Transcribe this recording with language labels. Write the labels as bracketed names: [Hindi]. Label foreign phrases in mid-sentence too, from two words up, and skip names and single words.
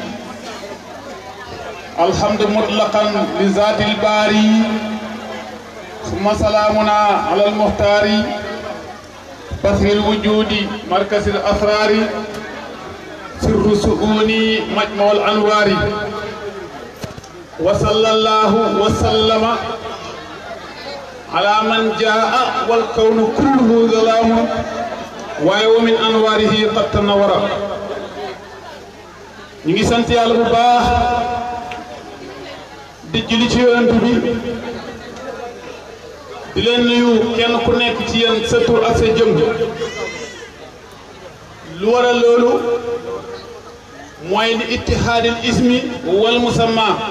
[Arabic] الحمد مطلقا لذات الباري ثم سلامنا على المختار بثر الوجود مركز الأسرار سر سؤوني مجموع الأنوار وصلى الله وسلم على من جاء والكون كله ظلام ويوم من أنواره قد تنور [Wolof] Ñi ngi sant Yàlla bu baax di julli ci yonent bi di leen nuyu kenn ku nekk ci yéen sa tur ak sa jëm lu waral loolu mooy li [Arabic] اتحاد الاسم والمسمى